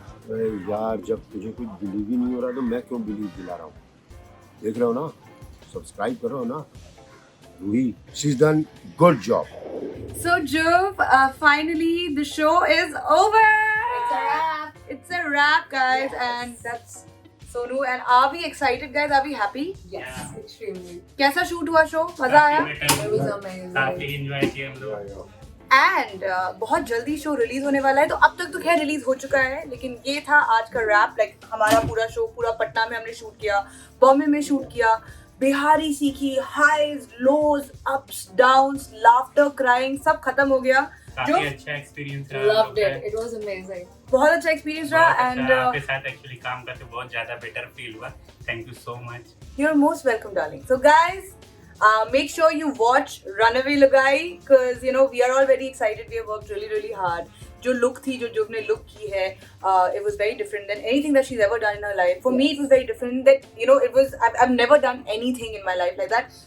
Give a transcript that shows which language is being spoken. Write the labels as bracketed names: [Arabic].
[Hindi] अरे यार, जब तुझे कुछ बिलीव ही नहीं हो रहा तो मैं क्यों बिलीव दिला रहा हूँ. देख रहे हो ना, सब्सक्राइब करो ना. [English] Ruhi, she's done good job. So Dhruv, finally the show is over. It's a wrap. It's a wrap, guys, and that's Sonu. And are we excited, guys? Are we happy? Yes, extremely. [Hindi] कैसा shoot हुआ show? मजा आया? [English] It was amazing. [Hindi] काफी enjoy किया हम लोग and बहुत जल्दी शो रिलीज होने वाला है, तो अब तक तो खैर रिलीज हो चुका है, लेकिन ये था आज का रैप. लाइक हमारा पूरा शो पूरा पटना में हमने शूट किया, बॉम्बे में शूट किया, बिहारी सीखी, [English] highs lows ups downs, [Hindi] लाफ्टर, क्राइंग, सब खत्म हो गया. जो काफी अच्छा एक्सपीरियंस रहा [English] Loved it. It was amazing. [Hindi] बहुत अच्छा एक्सपीरियंस रहा. [English] and [Hindi] आपके साथ एक्चुअली काम करके बहुत ज्यादा बेटर फील हुआ. [English] Thank you so much. you're most welcome, darling. So guys, make sure you watch Runaway Lugai, because you know we are all very excited. We have worked really hard. [Hindi] जो look थी, जो ने look की है, [English] it was very different than anything that she's ever done in her life. For me, it was very different. That you know, it was I've never done anything in my life like that.